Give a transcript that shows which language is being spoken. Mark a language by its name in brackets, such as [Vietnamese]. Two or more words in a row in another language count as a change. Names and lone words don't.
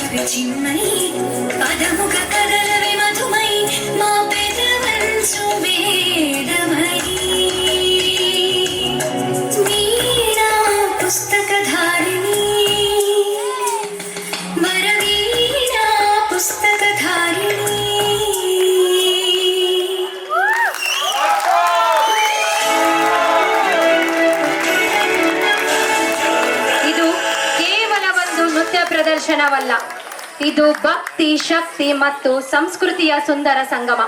[Telugu] చిన్మయి పదముఖ కదలవి మధుమయి మా పెదవంచు వేదమయి వీణా పుస్తకధారిణి వరవీణా పుస్తకధారిణి [Kannada] ಇದು ಕೇವಲ ಒಂದು ನೃತ್ಯ ಪ್ರದರ್ಶನವಲ್ಲ, ಇದು ಭಕ್ತಿ, ಶಕ್ತಿ ಮತ್ತು ಸಂಸ್ಕೃತಿಯ ಸುಂದರ ಸಂಗಮ.